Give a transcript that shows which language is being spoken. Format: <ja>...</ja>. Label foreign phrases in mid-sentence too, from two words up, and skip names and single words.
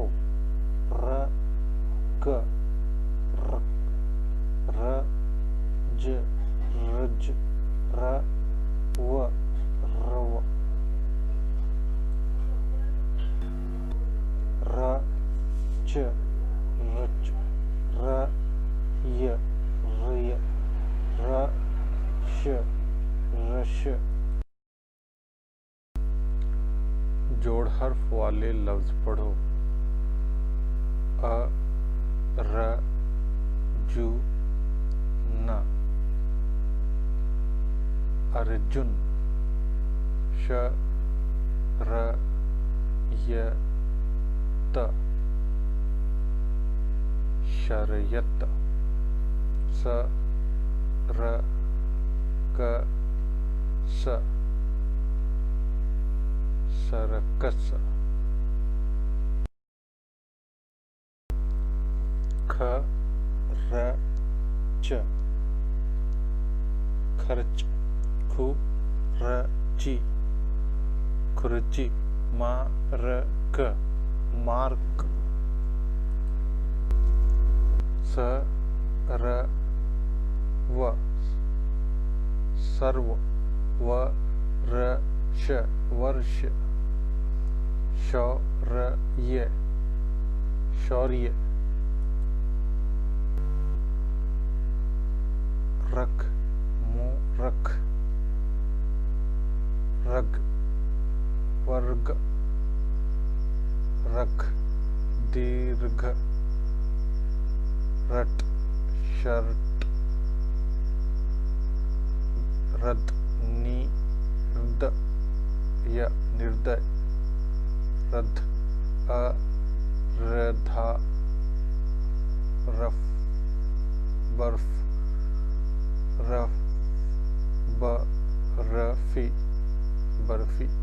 <hi>र क रक, र ज रज, र व रव, र च रच, र य रय, र श रश। जोड़ हर्फ वाले लफ्ज पढ़ो। अ र जु न, अर्जुन, श र य त, शर्यत, स र क स, सरकस, ख र च, खर्च, खु र ची, खुर्ची, मार्क, मार्क, स र व, सर्व, व र श वर्ष, शौर्य, शौर्य, रख मूरख, रग वर्ग, रख दीर्घ, रट शर्ट, रद निर्दय, निर्दय, रथ अरधा, रफ बर्फ, रफ बर्फी, बर्फी,</hi>